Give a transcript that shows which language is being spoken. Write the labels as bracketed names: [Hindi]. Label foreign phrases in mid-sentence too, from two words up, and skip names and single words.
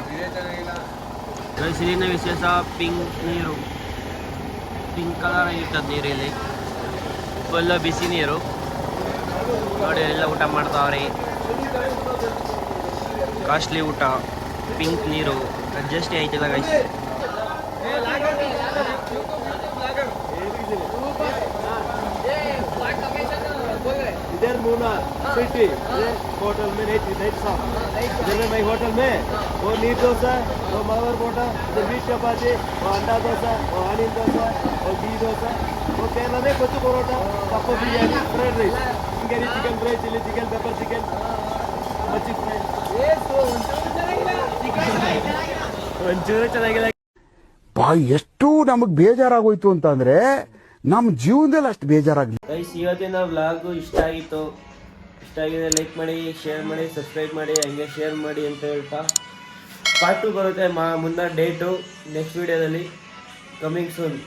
[Kannada] ಗೈಸ್ ಇಲ್ಲಿನ ವಿಶೇಷ ಪಿಂಕ್ ನೀರು, [English] pink colour [Kannada] ಇರ್ತದೆ ನೀರಲ್ಲಿ. ಫುಲ್ಲ ಬಿಸಿ ನೀರು. ನೋಡಿ ಎಲ್ಲ ಊಟ ಮಾಡ್ತಾವ್ರಿ. ಕಾಸ್ಟ್ಲಿ ಊಟ, ಪಿಂಕ್ ನೀರು, ಅಡ್ಜಸ್ಟ್ ಆಯ್ತಿಲ್ಲ ಗೈಸ್. [Hindi] इधर मूनार सिटी होटल में नहीं साहब. इधर में मैं होटल में वो नीर डोसा, वो मावर बोटा, इधर बीफ चपाती, वो अंडा डोसा, वो अनिल डोसा, वो घी डोसा, वो केरला में कोचू परोटा, पप्पू बिरयानी, फ्राइड राइस, चिकन फ्राई, चिली चिकन, पेपर चिकन, मच्छी फ्राई. [Kannada] ಒಂಚೂರು ಚೆನ್ನಾಗಿಲ್ಲ. ಎಷ್ಟು ನಮಗ್ ಬೇಜಾರಾಗೋಯ್ತು ಅಂತ ನಮ್ಮ ಜೀವನದಲ್ಲಿ ಅಷ್ಟು ಬೇಜಾರಾಗ್ಲಿ. ಗೈಸ್ ಇವತ್ತಿನ ವ್ಲಾಗು ಇಷ್ಟ ಆಗಿತ್ತು. ಇಷ್ಟ ಇಷ್ಟ ಆಗಿದೆ ಲೈಕ್ ಮಾಡಿ, ಶೇರ್ ಮಾಡಿ, ಸಬ್ಸ್ಕ್ರೈಬ್ ಮಾಡಿ, ಹಂಗೆ ಶೇರ್ ಮಾಡಿ ಅಂತ ಹೇಳ್ತಾ ಪಾರ್ಟ್ 2 ಬರುತ್ತೆ ಮುಂದೆ ಡೇಟು ನೆಕ್ಸ್ಟ್ ವಿಡಿಯೋದಲ್ಲಿ [English] coming soon.